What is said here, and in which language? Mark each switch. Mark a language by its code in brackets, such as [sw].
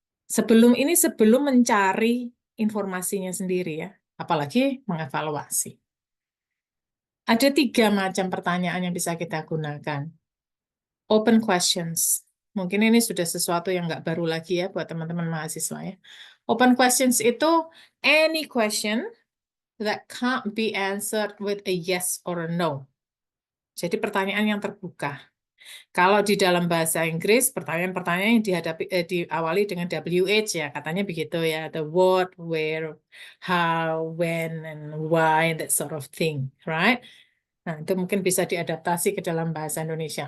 [id] Sebelum mencari informasinya sendiri ya, apalagi mengevaluasi. Ada 3 macam pertanyaan yang bisa kita gunakan. Open questions. Mungkin ini sudah sesuatu yang nggak baru lagi ya buat teman-teman mahasiswa ya. [en] Open questions itu any question that can't be answered with a yes or a no. [id] Jadi pertanyaan yang terbuka. Kalau di dalam bahasa Inggris, pertanyaan-pertanyaan yang diawali dengan WH ya, katanya begitu ya, [en] the what, where, how, when, and why, that sort of thing, right? [id] Nah, itu mungkin bisa diadaptasi ke dalam bahasa Indonesia.